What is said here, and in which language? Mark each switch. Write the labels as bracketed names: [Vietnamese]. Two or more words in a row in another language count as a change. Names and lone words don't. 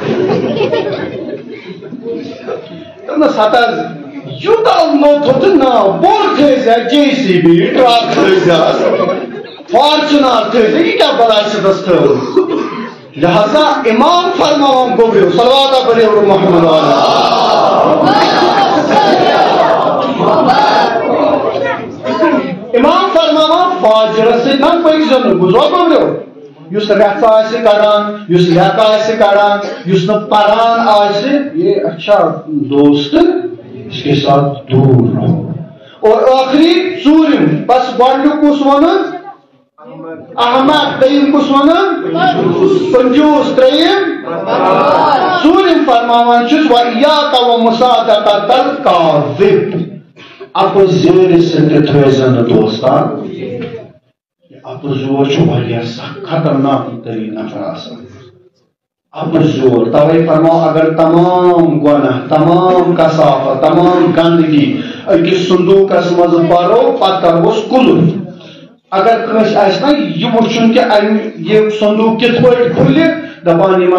[Kashmiri] دوٚپمَس ہتہٕ حظ یوٗتاہ لوٚت تہٕ ناو بوٚڑ تھٲیزِ JCB ٹرک تھٲیزِ فارچُنر تھٲیزِ یہِ کیٛاہ بلاے چھِس تھٲومٕژ لہذا امام فرماوان گوٚبریو صلوات پٔرِو محمد امام فرماوان فاجرس سۭتۍ نہ پٔکزیو نہٕ بوٗزوا گوٚبریو یُس رٮ۪ژھ آسہِ کڑان یُس لٮ۪کہٕ آسہِ کڑان یُس نہٕ پران آسہِ [Urdu] یہ اچھا دوست اس کے ساتھ دور رہو اور [Kashmiri] آخری ژوٗرِم بس گۄڈنیُک کُس وَنُن احمد دوٚیِم کُس وَنُن کنجوٗس ترٛیٚیِم ژوٗرِم فرماوان چھُس [Arabic] وَإِيَّاكَ وَمُصَادَقَةَ الْكَاذِبِ [Kashmiri] اَپُز زیٖرِ سۭتۍ تھٲیزِ نہٕ دوستان اَپُز یور چھُ واریاہ سخت خطرناک تٔریٖن نفر آسان اپُز یور توے فرماو اگر تمام گۄناہ تمام کثافت تمام گندگی أکِس صندوٗقس منٛز بَرو پتہٕ کرہوس کُلُف اگر کٲنٛسہِ آسہِ نا یہِ وٕچھُن کہِ یہِ صندوٗق کِتھ پٲٹھۍ کھُلہِ دپان یِمن